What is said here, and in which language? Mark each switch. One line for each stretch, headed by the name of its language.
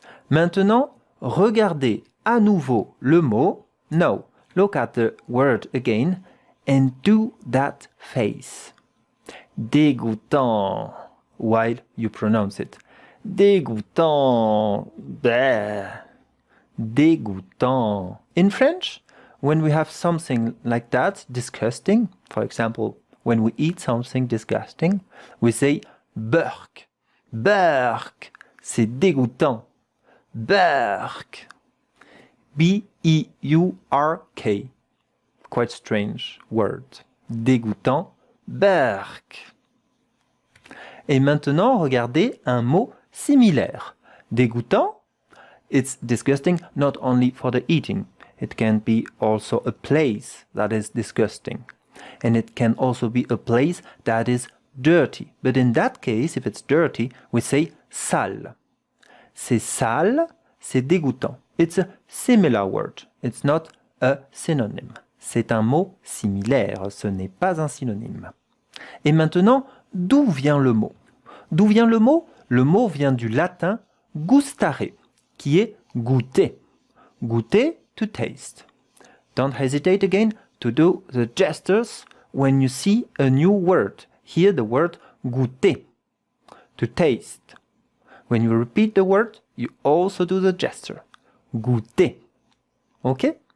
French: Maintenant, regardez à nouveau le mot.
English: Now, look at the word again and do that face. Dégoûtant while you pronounce it. Dégoûtant. Bleh. Dégoûtant. In French, when we have something like that, disgusting, for example, when we eat something disgusting, we say burk.
French: Burk. C'est dégoûtant. Burk.
English: B-E-U-R-K. Quite strange word. Dégoûtant.
French: Burk. Et maintenant, regardez un mot similaire.
English: Dégoûtant, it's disgusting not only for the eating. It can be also a place that is disgusting. And it can also be a place that is dirty. But in that case, if it's dirty, we say sale.
French: C'est sale, c'est dégoûtant.
English: It's a similar word. It's not a synonym.
French: C'est un mot similaire, ce n'est pas un synonyme. Et maintenant, d'où vient le mot? D'où vient le mot? Le mot vient du latin gustare, qui est goûter.
English: Goûter, to taste. Don't hesitate again to do the gestures when you see a new word. Hear the word goûter, to taste. When you repeat the word, you also do the gesture. Goûter. Ok?